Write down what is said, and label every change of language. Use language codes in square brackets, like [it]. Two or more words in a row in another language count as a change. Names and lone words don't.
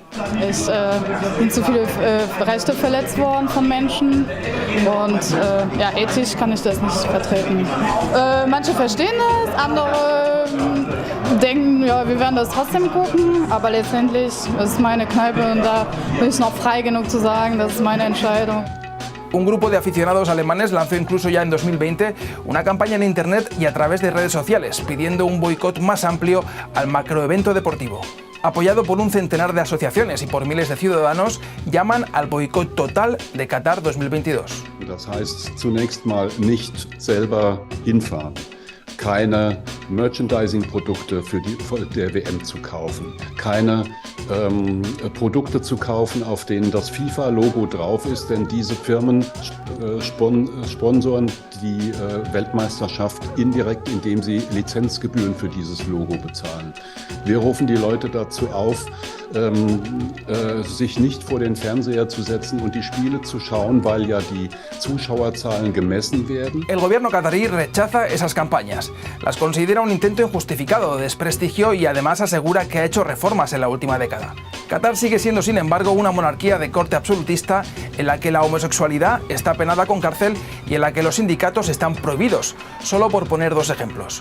[de] Es sind zu viele Rechte verletzt worden von Menschen und ethisch kann ich das nicht vertreten. Manche verstehen das, andere denken, ja, wir werden das trotzdem gucken, aber letztendlich ist es meine Kneipe und da bin ich noch frei genug zu sagen, das ist meine Entscheidung. [es] Un grupo de aficionados alemanes lanzó incluso ya en 2020 una campaña en internet y a través de redes sociales pidiendo un boicot más amplio al macroevento deportivo. apoyado por un centenar de asociaciones y por miles de ciudadanos, llaman al boicot total de Qatar 2022. [de] Das heißt zunächst mal nicht selber hinfahren, keine Merchandising-Produkte für der WM zu kaufen, keine Produkte zu kaufen, auf denen das FIFA-Logo drauf ist, denn diese Firmen sponsoren die Weltmeisterschaft indirekt, indem sie Lizenzgebühren für dieses Logo bezahlen. Wir rufen die Leute dazu auf, sich nicht vor den Fernseher zu setzen und die Spiele zu schauen, weil ja die Zuschauerzahlen gemessen werden. [es] El gobierno catarí rechaza esas campañas. Las considera un intento injustificado de desprestigio y además asegura que ha hecho reformas en la última década. Qatar sigue siendo, sin embargo, una monarquía de corte absolutista en la que la homosexualidad está penada con cárcel y en la que los sindicatos están prohibidos, solo por poner dos ejemplos.